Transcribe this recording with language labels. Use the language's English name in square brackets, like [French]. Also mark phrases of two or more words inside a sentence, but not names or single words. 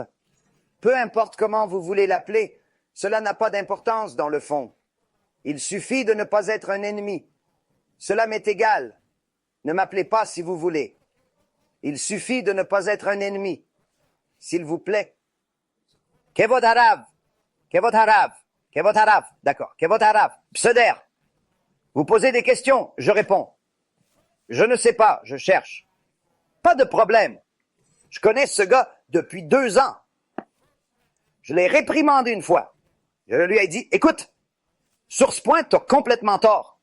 [French] Peu importe comment vous voulez l'appeler, cela n'a pas d'importance dans le fond. Il suffit de ne pas être un ennemi. Cela m'est égal. Ne m'appelez pas si vous voulez. Il suffit de ne pas être un ennemi. S'il vous plaît. [Hebrew] כבוד הרב. כבוד הרב. כבוד הרב. D'accord. כבוד הרב. Pseuder. [French] Vous posez des questions, je réponds. Je ne sais pas, je cherche. Pas de problème. Je connais ce gars depuis 2 ans. Je l'ai réprimandé une fois. Je lui ai dit, écoute, sur ce point, tu as complètement tort.